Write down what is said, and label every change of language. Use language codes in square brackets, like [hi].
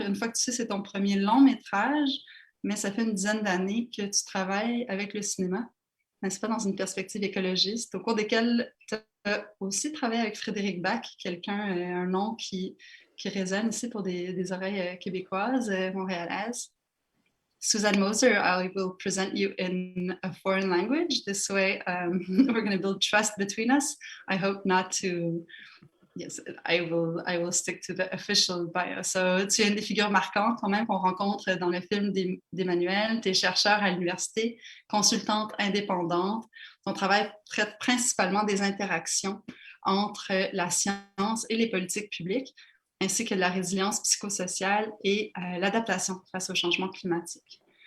[fr] Une fois que tu sais, c'est ton premier long métrage, mais ça fait une dizaine d'années que tu travailles avec le cinéma, n'est-ce pas, dans une perspective écologiste, au cours desquelles tu as aussi travaillé avec Frédéric Bach, un nom qui résonne ici pour des oreilles québécoises, montréalaises. [en] Suzanne Moser, I will present you in a foreign language. This way, we're going to build trust between us. I hope not to... Yes, I will stick to the official bio. [fr] So, tu es une des figures marquantes quand même qu'on rencontre dans le film d'Emmanuel. Tu es chercheur à l'université, consultante indépendante. Ton travail traite principalement des interactions entre la science et les politiques publiques, ainsi que de la résilience psychosociale et l'adaptation face au changement climatique.